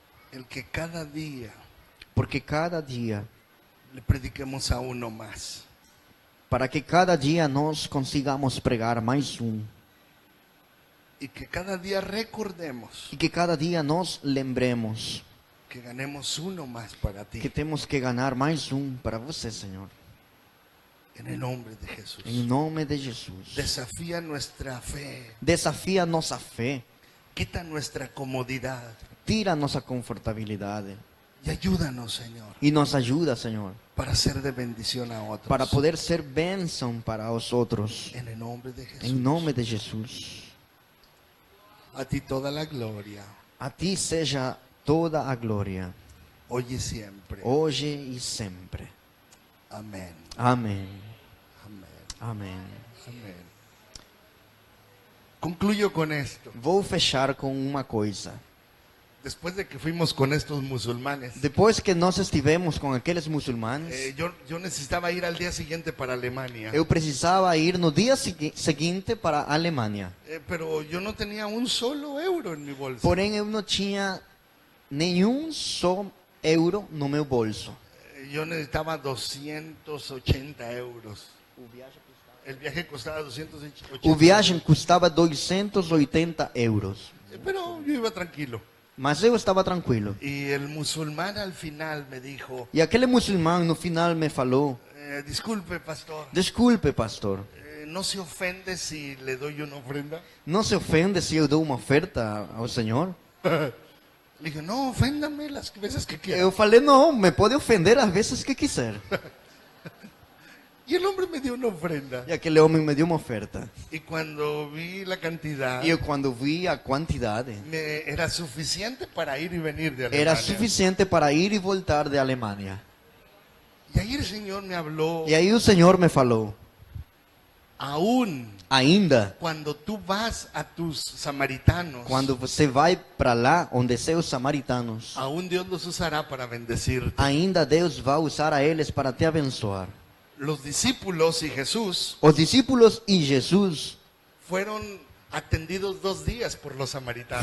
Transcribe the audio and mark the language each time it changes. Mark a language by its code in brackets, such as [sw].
[es] El que cada día [pt] porque cada dia, [es] le prediquemos a uno más. [pt] para que cada dia nós consigamos pregar mais [es] Y que cada día recordemos [pt] e que cada dia nós lembremos [es] que ganemos uno más para ti. [pt] que temos que ganhar mais para você, Senhor. [es] En el nombre de Jesús. [pt] Em nome de Jesus. [es] Desafía nuestra fe. [pt] Desafia nossa fé, [es] Quita nuestra comodidad. [pt] tira nossa confortabilidade [es] Y ayúdanos, Señor, [pt] e nos ajuda, Senhor, [es] para ser de bendición a otros. [pt] para poder ser bênção para os outros. [es] En el nombre de Jesús. [pt] Em nome de Jesus. [es] A ti toda la gloria. [pt] A ti seja toda a glória, [es] Hoy y siempre. [pt] hoje e sempre. [es] Amén. [pt] Amém. [es] Amén. [pt] Amém. [es] Amén. Concluye concluyo con esto. [pt] Vou fechar com uma coisa. [es] Después de que fuimos con estos musulmanes, [pt] Depois que nós estivemos com aqueles muçulmanos, [es] yo necesitaba ir al día siguiente para Alemania. [pt] eu precisava ir no dia seguinte para a Alemanha. [es] Pero yo no tenía un solo euro en mi bolsa. [pt] Porém, eu não tinha nenhum só euro no meu bolso. [es] Yo necesitaba 280 euros. El viaje costaba 280. [pt] O viagem custava 280 euros. [es] Pero yo iba tranquilo. [pt] Mas eu estava tranquilo. [es] Y el musulmán al final me dijo, [pt] E aquele muçulmano no final me falou: [es] disculpe pastor, [pt] desculpe, pastor, [es] ¿no se ofende si le doy una ofrenda? [pt] não se ofende se eu dou uma oferta ao Senhor? [es] Le dije, no, oféndame las veces que quiera. [pt] Eu falei: não, me pode ofender às vezes que quiser. [es] Y el hombre me dio una ofrenda. [pt] E aquele homem me deu uma oferta. [es] Y cuando vi la cantidad, [pt] E eu, quando vi a quantidade, [es] era suficiente para ir y venir de Alemania. [pt] era suficiente para ir e voltar de Alemanha. [es] Y ahí el Señor me habló, [pt] E aí o Senhor me falou: [es] aún [pt] ainda [es] cuando tú vas a tus samaritanos, [pt] quando você vai para lá onde seus samaritanos, [es] aún Dios los usará para bendecirte. [pt] ainda Deus vai usar a eles para te abençoar. [es] Los discípulos y Jesús [pt] Os discípulos e Jesus [es] fueron atendidos 2 días por los samaritanos.